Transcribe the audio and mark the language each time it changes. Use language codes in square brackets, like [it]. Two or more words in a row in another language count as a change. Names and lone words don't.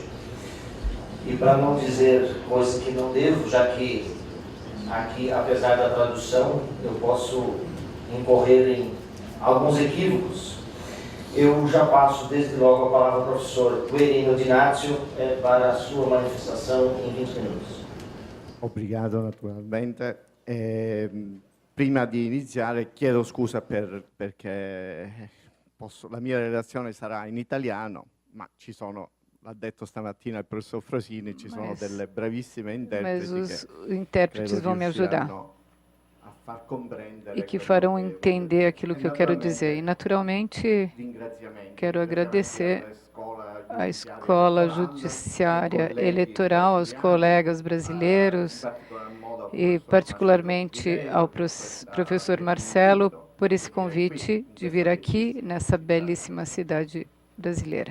[pt] E para não dizer coisa que não devo, já que aqui, apesar da tradução, eu posso incorrer em alguns equívocos, eu já passo desde logo a palavra ao professor Quirino Dinazio para a sua manifestação em 20 minutos. Obrigado naturalmente. [it] Prima di iniziare chiedo scusa perché la mia relazione sarà in italiano, ma ci sono, l'ha detto stamattina il professor Frosini, ci sono delle bravissime interpreti [pt] Mas os intérpretes vão me ajudar [it] a far comprendere [pt] e que farão entender aquilo que eu quero dizer. E, naturalmente, quero agradecer à Escola Judiciária Eleitoral, aos colegas brasileiros e, particularmente, ao professor Marcelo por esse convite de vir aqui nessa belíssima cidade brasileira.